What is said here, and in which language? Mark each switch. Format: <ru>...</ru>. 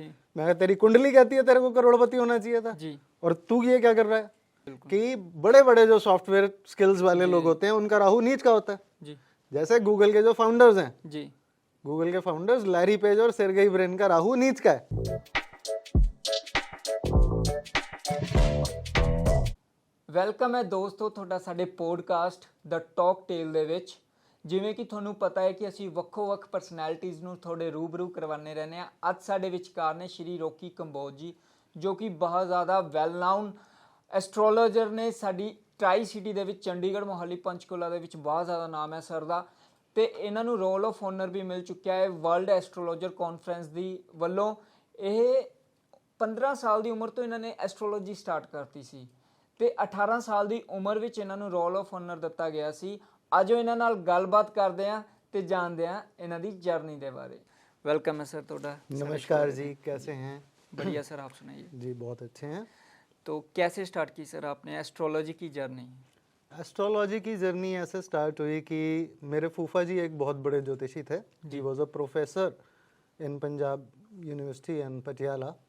<hi>मैं कहा तेरी कुंडली कहती है तेरे को करोड़पति होना चाहिए था, जी और तू ये क्या कर रहा है। बिल्कुल कि बड़े बड़े जो सॉफ्टवेयर स्किल्स वाले जी। लोग होते हैं उनका राहु नीच का होता है। जी जैसे गूगल के जो फाउंडर्स हैं, जी गूगल के फाउंडर्स लैरी पेज और सेर्गेई ब्रिन का राहु नीच का है।</hi> <pa>ਵੈਲਕਮ ਹੈ ਦੋਸਤੋ ਤੁਹਾਡਾ ਸਾਡੇ ਪੋਡਕਾਸਟ ਦ ਟਾਕ ਟੇਲ ਦੇ ਵਿੱਚ। ਜਿਵੇਂ ਕਿ ਤੁਹਾਨੂੰ ਪਤਾ ਹੈ ਕਿ ਅਸੀਂ ਵੱਖੋ-ਵੱਖ ਪਰਸਨੈਲਿਟੀਜ਼ ਨੂੰ ਤੁਹਾਡੇ ਰੂਬਰੂ ਕਰਵਾਉਂਦੇ ਰਹਿੰਦੇ ਹਾਂ। ਅੱਜ ਸਾਡੇ ਵਿਚਕਾਰ ਨੇ ਸ਼੍ਰੀ ਰੋਕੀ ਕੰਬੋਜ ਜੀ, ਜੋ ਕਿ ਬਹੁਤ ਜ਼ਿਆਦਾ ਵੈਲ ਨਾਊਨ ਐਸਟ੍ਰੋਲੋਜਰ ਨੇ। ਸਾਡੀ ਟਰਾਈ ਸਿਟੀ ਦੇ ਵਿੱਚ ਚੰਡੀਗੜ੍ਹ, ਮੋਹਾਲੀ, ਪੰਚਕੂਲਾ ਦੇ ਵਿੱਚ ਬਹੁਤ ਜ਼ਿਆਦਾ ਨਾਮ ਹੈ ਸਰ ਦਾ, ਤੇ ਇਹਨਾਂ ਨੂੰ ਰੋਲ ਆਫ ਆਨਰ ਵੀ ਮਿਲ ਚੁੱਕਿਆ ਹੈ ਵਰਲਡ ਐਸਟ੍ਰੋਲੋਜਰ ਕਾਨਫਰੰਸ ਦੀ ਵੱਲੋਂ। ਇਹ 15 ਸਾਲ ਦੀ ਉਮਰ ਤੋਂ ਇਹਨਾਂ ਨੇ ਐਸਟ੍ਰੋਲੋਜੀ ਸਟਾਰਟ ਕਰਤੀ ਸੀ ਤੇ 18 ਸਾਲ ਦੀ ਉਮਰ ਵਿੱਚ ਇਹਨਾਂ ਨੂੰ ਰੋਲ ਆਫ ਆਨਰ ਦਿੱਤਾ ਗਿਆ ਸੀ। ਆਜੋ ਇਹਨਾਂ ਨਾਲ ਗੱਲਬਾਤ ਕਰਦੇ ਹਾਂ ਤੇ ਜਾਣਦੇ ਹਾਂ ਇਹਨਾਂ ਦੀ ਜਰਨੀ ਦੇ ਬਾਰੇ। वेलकम है सर ਤੁਹਾਡਾ।</pa> <hi>नमस्कार जी, कैसे हैं। बढ़िया सर, आप सुनाइए। जी बहुत अच्छे हैं। तो कैसे स्टार्ट की सर आपने एस्ट्रोलॉजी की जर्नी? एस्ट्रोलॉजी की जर्नी ऐसे स्टार्ट हुई कि मेरे फूफा जी एक बहुत बड़े ज्योतिषी थे।</hi> <en>he was a professor in Punjab university and Patiala,</en>